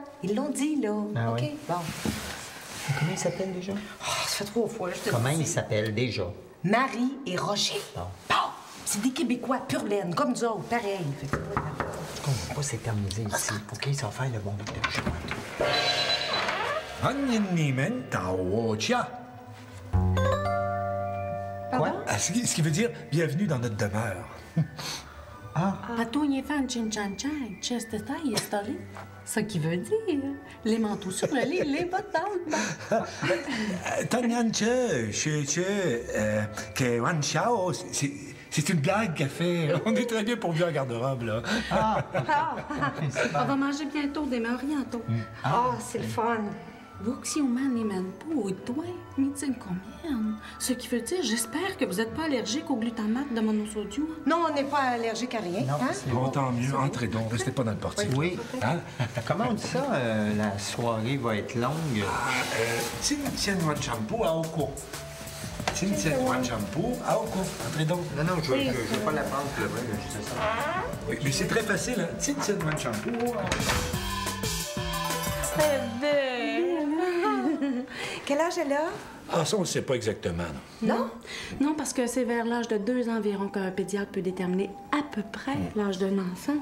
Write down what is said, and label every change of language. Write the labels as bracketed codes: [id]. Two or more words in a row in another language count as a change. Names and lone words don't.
[fr] Ils l'ont dit, là. Ah OK? oui? Bon. Comment il s'appelle déjà? Oh, ça fait 3 fois, je te Comment dis. il s'appelle déjà? Marie et Roger. Bon. Bon. C'est des Québécois pur laine, comme nous autres, pareil. Fait que, Je comprends pas s'éterniser ici. OK, ça va faire le bon docteur Chiquan. [zh] 欢迎你们到我家。 [fr] Quoi? Ce qui veut dire bienvenue dans notre demeure. Patogne fan chin chan chan, chest taille story. Ce qui veut dire les manteaux sur le lit, les bottes dans le bas. Tanyanche, que Wan Chao, c'est une blague qu'elle fait. On est très bien pourvu en garde-robe, là. On va manger bientôt des mets orientaux. Ah, c'est le fun. Vuxi man les manteaux, et toi, meeting combien? Ce qui veut dire, j'espère que vous n'êtes pas allergique au glutamate de monosodium. Non, on n'est pas allergique à rien. Non, Hein? c'est Bon, tant mieux. Entrez donc. Restez pas dans le portique. Oui. Hein? Comment on dit ça? La soirée va être longue. Tin Tien Wan Champo à Oko. Tin Tien Wan Champo à Oko. Entrez donc. Non, je veux pas la prendre, là, juste ça. Oui, mais c'est très facile, hein? Tin Tien Wan Champo. Quel âge elle a? Ah, ça, on ne sait pas exactement, non. Non? Non, parce que c'est vers l'âge de 2 ans environ qu'un pédiatre peut déterminer à peu près l'âge d'un enfant.